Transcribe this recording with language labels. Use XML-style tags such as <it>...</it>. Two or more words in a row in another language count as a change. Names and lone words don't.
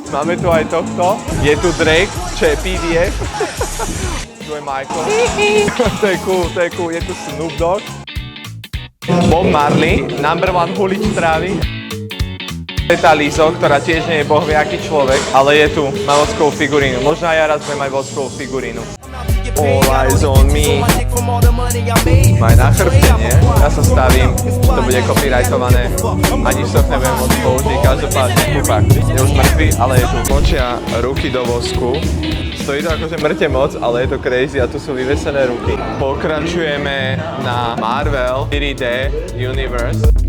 <sk>Máme tu aj tohto, je tu Drake, čo je PDA, tu je Michael, to je cool, je tu Snoop Dogg, Bob Marley,</sk> <en>number one</en> <sk>hulič trávy. Je tá Lizzo, ktorá tiež nie je bohviaký človek, ale je tu, má voskovú figurínu, možno aj ja raz budem mať voskovú figurínu.</sk> <en>All eyes on me.</en> <sk>Maj na chrbte, nie? Ja sa stavím, to bude copyrightované, ani to nebudem môcť použiť, každopádne kúpak. Je už mŕtvý, ale je tu. Močia ruky do vosku. Stojí to akože mŕte moc, ale je to crazy a tu sú vyvesené ruky. Pokračujeme na Marvel 3D Universe.</sk>